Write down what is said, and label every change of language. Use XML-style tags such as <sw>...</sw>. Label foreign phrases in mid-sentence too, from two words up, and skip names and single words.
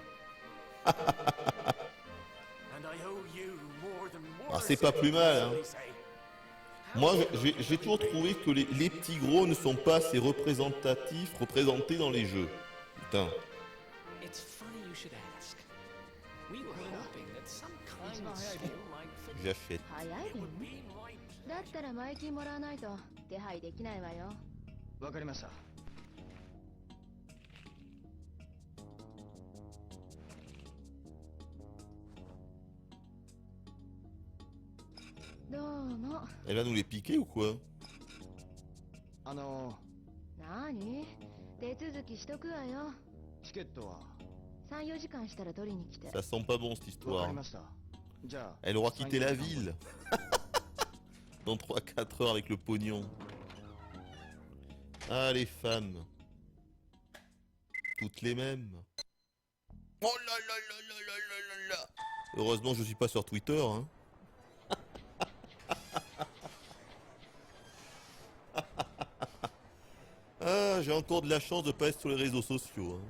<fr>Ah, c'est pas plus mal hein. Moi, j'ai toujours trouvé que les petits gros ne sont pas assez représentés dans les jeux. Putain. J'achète.</fr> <ja>だったら前金もらわないと手配できないわよ。わかりました。どうも。</ja> <fr>Elle va nous les piquer ou quoi?</fr> <ja>何？手続きしとくわよ。チケットは3、4時間したら取りに来て。</ja> <fr>Ça sent pas bon cette</fr> <ja>わか</ja> <fr>histoire.</fr> <ja>りました。じゃあ</ja> <fr>Elle aura quitté la ville. Dans 3-4 heures avec le pognon. Ah les femmes. Toutes les mêmes. Oh là là là là là là là là. Heureusement je suis pas sur Twitter hein. Ah j'ai encore de la chance de pas être sur les réseaux sociaux hein.</fr>